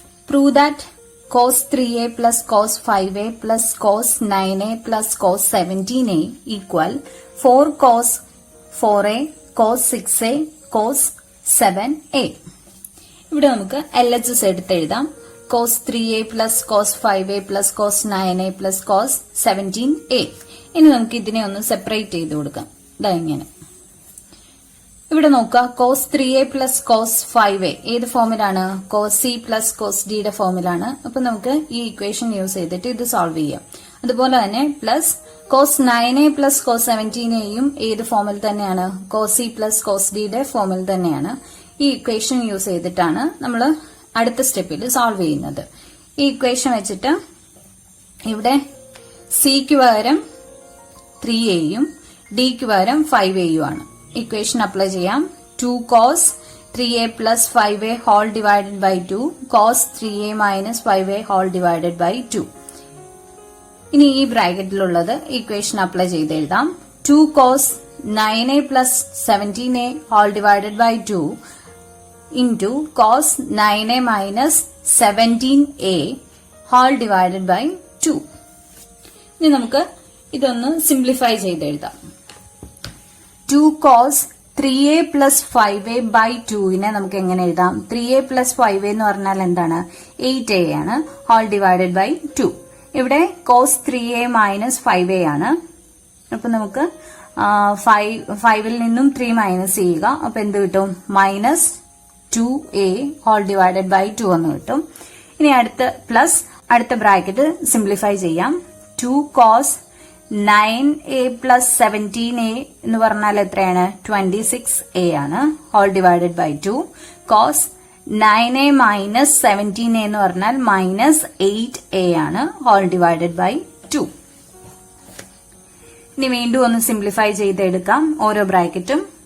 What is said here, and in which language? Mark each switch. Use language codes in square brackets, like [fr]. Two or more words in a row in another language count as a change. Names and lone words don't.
[en] Prove that cos 3a plus cos 5a plus cos 9a plus cos 17a equal 4 cos 4a cos 6a cos 7a. [ml] ഇവിടെ നമുക്ക് LHS എടുത്ത് എഴുതാം. [en] cos 3a plus cos 5a plus cos 9a plus cos 17a. [ml] ഇനി നമുക്ക് ഇതിനെ ഒന്ന് സെപ്പറേറ്റ് ചെയ്ത് കൊടുക്കാം. ഇതാ ഇങ്ങനെ. ഇവിടെ നോക്കുക, [en] cos 3a plus cos 5a [ml] ഏത് ഫോമിലാണ്? [en] cos c plus cos d [ml] യുടെ ഫോമിലാണ്. അപ്പൊ നമുക്ക് ഈ [en] equation use [ml] ചെയ്തിട്ട് ഇത് സോൾവ് ചെയ്യാം. അതുപോലെ തന്നെ പ്ലസ് [en] cos 9a plus cos 17aയും [ml] ഏത് ഫോമിൽ തന്നെയാണ്? [en] cos c plus cos d [ml] യുടെ ഫോമിൽ തന്നെയാണ്. ഈ [en] equation use [ml] ചെയ്തിട്ടാണ് നമ്മൾ അടുത്ത സ്റ്റെപ്പിൽ സോൾവ് ചെയ്യുന്നത്. ഈ ഇക്വേഷൻ വെച്ചിട്ട് ഇവിടെ സിക്ക് പകരം 3aയും ഡിക്ക് പകരം 5aയും ആണ്. [en] equation apply [ml] ചെയ്യാം. [en] 2 cos 3a plus 5a whole divided by 2 cos 3a minus 5a whole divided by 2. [ml] ഇനി ഈ ബ്രാക്കറ്റിലുള്ളത് [en] equation apply [ml] ചെയ്ത് എഴുതാം. [en] 2 cos 9a plus 17a whole divided by 2 into cos 9a minus 17a whole divided by 2. [ml] ഇനി നമുക്ക് ഇതൊന്ന് സിംപ്ലിഫൈ ചെയ്ത് എഴുതാം. [en] 2 cos 3a plus 5a by 2നെ [ml] നമുക്ക് എങ്ങനെ എഴുതാം? [en] 3a plus 5a [ml] എന്ന് പറഞ്ഞാൽ എന്താണ്? 8a ആണ്. [en] whole divided by 2. ഇവിടെ cos 3a minus 5a ആണ്. [ml] അപ്പൊ നമുക്ക് 5ൽ നിന്നും 3 മൈനസ് ചെയ്യുക. അപ്പൊ എന്ത് കിട്ടും? [en] minus 2a whole divided by 2 [ml] എന്ന് കിട്ടും. ഇനി അടുത്ത [en] bracket simplify [ml] ചെയ്യാം. [en] 2 cos 9a plus 17a [ml] എന്ന് പറഞ്ഞാൽ എത്രയാണ്? [en] 26a ആണ്. whole divided by 2 cos 9a minus 17a [ml] എന്ന് പറഞ്ഞാൽ [en] minus 8a ആണ്. whole divided by 2. [ml] ഇനി വീണ്ടും ഒന്ന് സിംപ്ലിഫൈ ചെയ്തെടുക്കാം ഓരോ ബ്രാക്കറ്റും.